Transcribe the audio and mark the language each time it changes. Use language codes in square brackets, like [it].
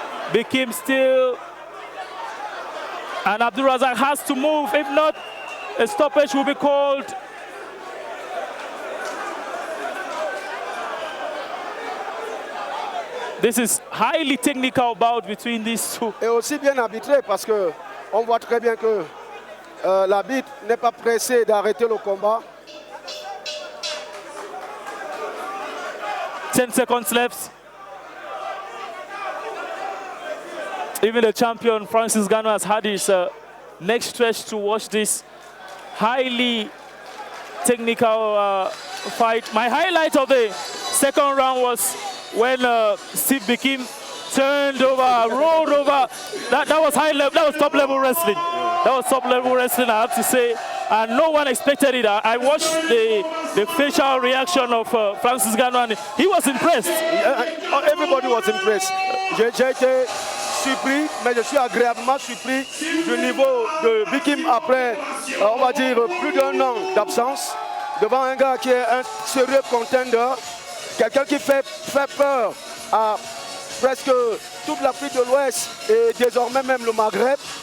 [en] Bikim still. And Abdul Razak has to move. If not, a stoppage will be called. This is highly technical bout between these two. [fr] Et aussi bien arbitré parce que on voit très bien que l'arbitre n'est pas pressé d'arrêter le combat. [en] 10 seconds left. Even the champion, Francis Ngannou, has had his neck stretch to watch this highly technical fight. My highlight of the second round was when Steve Bikim turned over, rolled over. That was high level. That was top level wrestling. That was top level wrestling, I have to say. And no one expected it. I watched the facial reaction of Francis Ngannou, and he was impressed. Everybody was impressed. [fr] J'ai été surpris, mais je suis agréablement surpris du niveau de Bikim après, on va dire, plus d'un an d'absence, devant un gars qui est un sérieux contender, quelqu'un qui fait peur à presque toute l'Afrique de l'Ouest et désormais même le Maghreb.